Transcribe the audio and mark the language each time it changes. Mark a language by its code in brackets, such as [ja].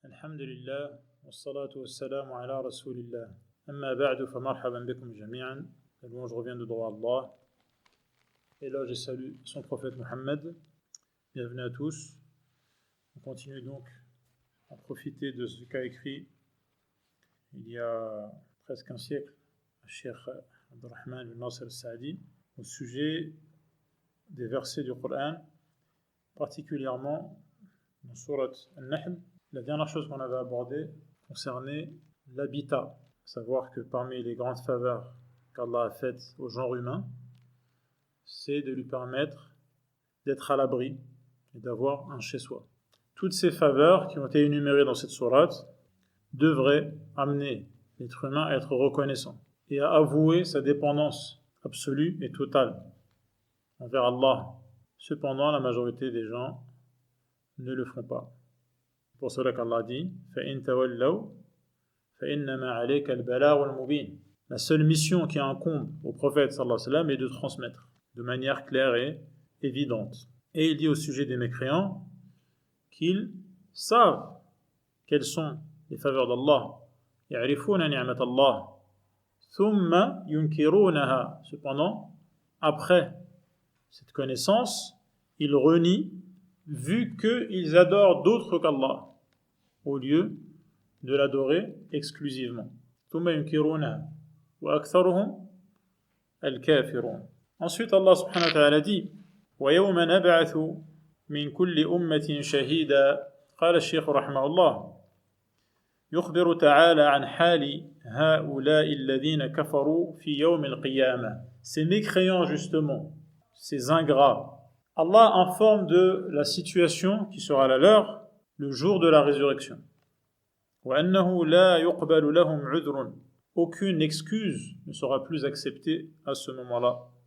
[ar] الحمد لله والصلاة والسلام على رسول الله أما بعد فمرحبا بكم جميعا. [fr] Je reviens de droit à Allah et là je salue son prophète Mohammed. Bienvenue à tous. On continue donc à profiter de ce qu'a écrit il y a presque un siècle Cheikh Abdurrahman ibn Nasr al-Sa'di au sujet des versets du Coran, particulièrement dans Surat Al-Nahl. La dernière chose qu'on avait abordée concernait l'habitat, à savoir que parmi les grandes faveurs qu'Allah a faites au genre humain, c'est de lui permettre d'être à l'abri et d'avoir un chez-soi. Toutes ces faveurs qui ont été énumérées dans cette sourate devraient amener l'être humain à être reconnaissant et à avouer sa dépendance absolue et totale envers Allah. Cependant, la majorité des gens ne le font pas. C'est pour cela qu'Allah dit [ar] فَإِن تَوَلَّوْا فَإِنَّمَا عَلَيْكَ الْبَلَاغُ الْمُبِينُ. [fr] La seule mission qui incombe au prophète sallallahu alayhi wa sallam est de transmettre de manière claire et évidente. Et il dit au sujet des mécréants qu'ils savent quelles sont les faveurs d'Allah. [ar] يَعْرِفُونَ نِعْمَةَ اللَّهِ ثُمَّ يُنْكِرُونَهَا. [fr] Cependant, après cette connaissance, ils renient vu qu'ils adorent d'autres qu'Allah au lieu de l'adorer exclusivement. [ar] ثُمَّ يُنْكِرُونَهَا وَأَكْثَرُهُمْ الْكَافِرُونَ. [fr] Ensuite, Allah subhanahu wa ta'ala dit [ar] وَيَوْمَ نَبْعَثُ مِنْ كُلِّ أُمَّةٍ شَهِيدًا. قال الشيخ رحمه الله يخبر تعالى عن حال هؤلاء الذين كفروا في يوم القيامة. [fr] Ces mécréants justement, ces ingrats, Allah informe de la situation qui sera la leur le jour de la résurrection. [ar] وَأَنَّهُ لَا يُقْبَلُ لَهُمْ عُذْرٌ. [fr] Aucune excuse ne sera plus acceptée à ce moment-là.